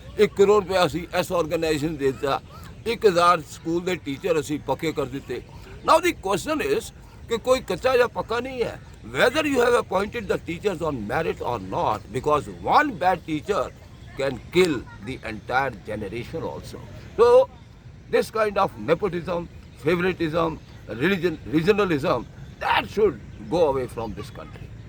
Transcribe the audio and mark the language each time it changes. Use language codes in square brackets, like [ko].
[pa] 1 crore रुपया ਅਸੀਂ ਇਸ ਆਰਗੇਨਾਈਜੇਸ਼ਨ ਦੇ ਦਿੱਤਾ, 1000 ਸਕੂਲ ਦੇ ਟੀਚਰ ਅਸੀਂ ਪੱਕੇ ਕਰ ਦਿੱਤੇ. [en] Now the question is [hi] कि कोई कच्चा या पक्का नहीं है. [en] Whether you have appointed the teachers on merit or not, because one bad teacher can kill the entire generation also. So this kind of nepotism, favoritism, regionalism, that should go away from this country.